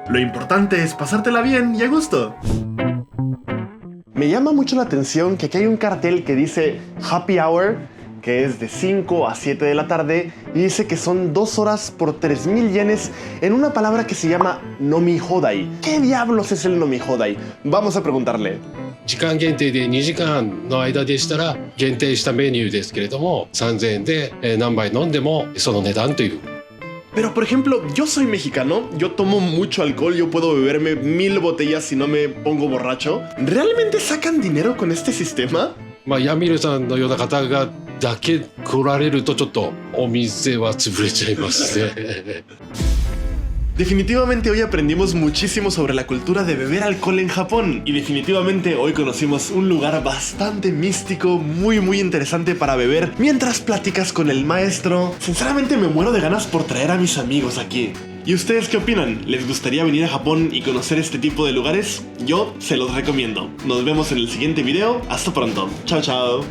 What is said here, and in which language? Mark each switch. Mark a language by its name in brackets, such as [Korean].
[Spanish] Lo importante es pasártela bien y a gusto. Me llama mucho la atención que aquí hay un cartel que dice Happy Hour, que es de 5 a 7 de la tarde, y dice que son 2 horas por 3,000 yenes en una palabra que se llama Nomi Hodai. ¿Qué diablos es el Nomi Hodai? Vamos a preguntarle. [Japanese] 時間限定で2時間の間でしたら限定したメニューですけれども、3000円で何杯飲んでもその値段という。 [Spanish] Pero por ejemplo, yo soy mexicano, yo tomo mucho alcohol, yo puedo beberme 1000 botellas si no me pongo borracho. ¿Realmente sacan dinero con este sistema? [Japanese] まあヤミルさんのような方がだけ来られるとちょっとお店は潰れちゃいますね。 [Spanish] Definitivamente hoy aprendimos muchísimo sobre la cultura de beber alcohol en Japón, y definitivamente hoy conocimos un lugar bastante místico, muy interesante para beber mientras platicas con el maestro. Sinceramente me muero de ganas por traer a mis amigos aquí. ¿Y ustedes qué opinan? ¿Les gustaría venir a Japón y conocer este tipo de lugares? Yo se los recomiendo. Nos vemos en el siguiente video. Hasta pronto. Chao, chao.